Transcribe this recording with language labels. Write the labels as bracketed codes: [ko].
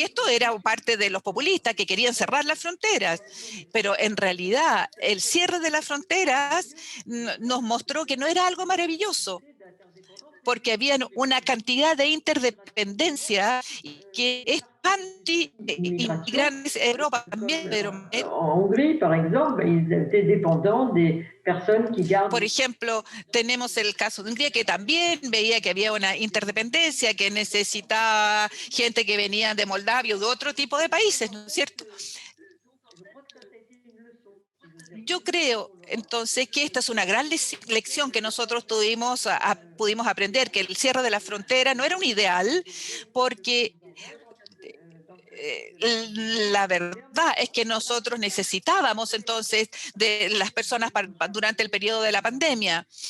[es] era parte de los populistas que querían cerrar las fronteras, pero en realidad el cierre de las fronteras nos mostró que no era algo maravilloso, porque había una cantidad de interdependencia que es anti-inmigrantes en Europa también. Pero [fr] en Hongrie, par exemple, ils étaient dépendants des personnes qui gardent. [es] Por ejemplo, tenemos el caso de Hungría, que también veía que había una interdependencia, que necesitaba gente que venía de Moldavia o de otro tipo de países, ¿no es cierto? Yo creo, entonces, que esta es una gran lección que nosotros pudimos aprender, que el cierre de la frontera no era un ideal, porque la verdad es que nosotros necesitábamos entonces de las personas durante el periodo de la pandemia.